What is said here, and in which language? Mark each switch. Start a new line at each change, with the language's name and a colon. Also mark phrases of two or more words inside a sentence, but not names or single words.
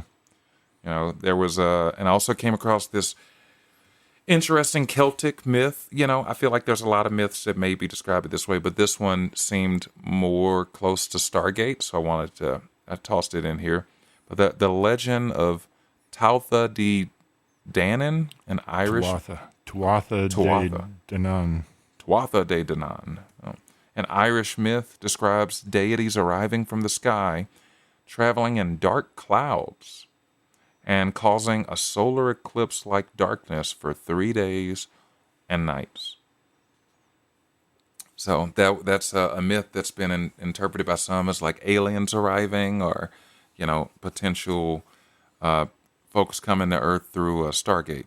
English: There was and I also came across this interesting Celtic myth. I feel like there's a lot of myths that may be described this way, but this one seemed more close to Stargate, so I tossed it in here. But the legend of Tuatha de Danann, an Irish... Tuatha de Danann. Tuatha de Danann. An Irish myth describes deities arriving from the sky, traveling in dark clouds, and causing a solar eclipse-like darkness for 3 days and nights. So that's a myth that's been interpreted by some as like aliens arriving, or potential folks coming to Earth through a Stargate.